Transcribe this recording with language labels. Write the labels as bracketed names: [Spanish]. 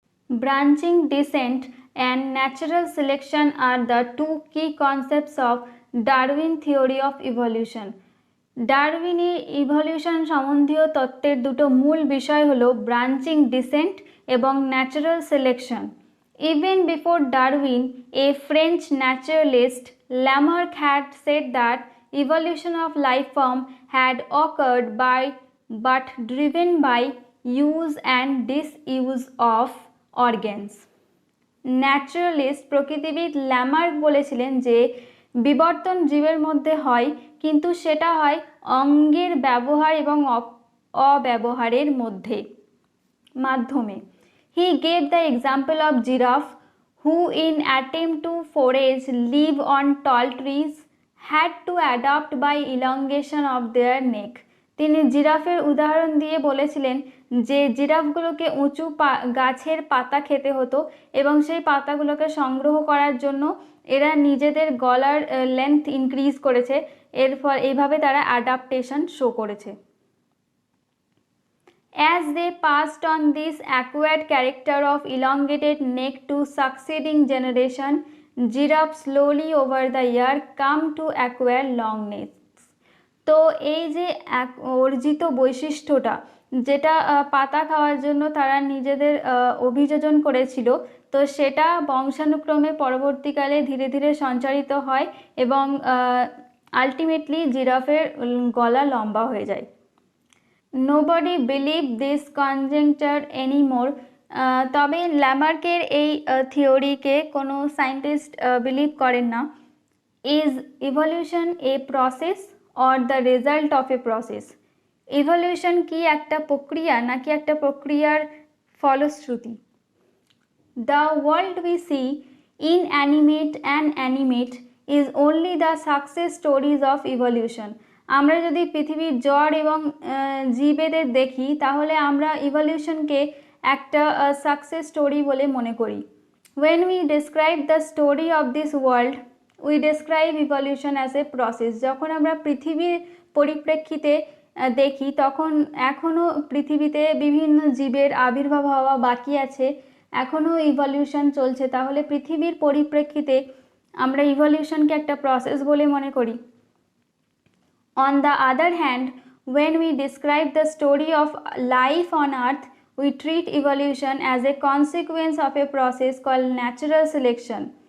[English] Branching descent and natural selection are the two key concepts of Darwin theory of evolution. [Bangla] ডারউইনের evolution সম্বন্ধীয় তত্ত্বের দুটো মূল বিষয় হলো ব্রাঞ্চিং ডিসেন্ট এবং natural selection. [English] Even before Darwin, a French naturalist, Lamarck had said that evolution of life form had occurred but driven by use and disuse of organs. [Bangla] Naturalist প্রকৃতিবিদ Lamarck বলেছিলেন যে বিবর্তন জীবের মধ্যে হয়, কিন্তু সেটা হয় অঙ্গের ব্যবহার এবং অব্যবহারের মাধ্যমে। [English] He gave the example of giraffe who in attempt to forage live on tall trees had to adapt by elongation of their neck. [Bangla] তিনি জিরাফের উদাহরণ দিয়ে বলেছিলেন যে জিরাফগুলোকে উঁচু গাছের পাতা খেতে হতো এবং সেই পাতাগুলোকে সংগ্রহ করার জন্য এরা নিজেদের গলার লেন্থ ইনক্রিজ করেছে, এর ফলে এইভাবে তারা অ্যাডাপ্টেশন শো করেছে। [English] As they passed on this acquired character of elongated neck to succeeding generation, giraffe slowly over the year come to acquire long necks. [Bangla] তো এই যে অর্জিত বৈশিষ্ট্যটা, যেটা পাতা খাওয়ার জন্য তারা নিজেদের অভিযোজন করেছিল, তো সেটা বংশানুক্রমে পরবর্তীকালে ধীরে ধীরে সঞ্চারিত হয় এবং আলটিমেটলি জিরাফের গলা লম্বা হয়ে যায়। [English] Nobody believed this conjecture anymore. [Bangla] তবে ল্যামার্কের এই থিওরিকে কোনো সায়েন্টিস্ট বিলিভ করেন না। [English] Is evolution a process or the result of a process? [Bangla] Evolution কি একটা প্রক্রিয়া নাকি একটা প্রক্রিয়ার ফলশ্রুতি? [English] The world we see inanimate and animate is only the success stories of evolution. [Bangla] আমরা যদি পৃথিবীর জড় এবং জীবেদের দেখি তাহলে আমরা ইভলিউশনকে একটা সাকসেস স্টোরি বলে মনে করি। [English] When we describe the story of this world, we describe evolution as a process. [Bangla] যখন আমরা পৃথিবীর পরিপ্রেক্ষিতে দেখি তখন এখনও পৃথিবীতে বিভিন্ন জীবের আবির্ভাব হওয়া বাকি আছে, এখনও ইভলিউশন চলছে, তাহলে পৃথিবীর পরিপ্রেক্ষিতে আমরা ইভলিউশনকে একটা প্রসেস বলে মনে করি। [English] On the other hand, when we describe the story of life on earth, we treat evolution as a consequence of a process called natural selection.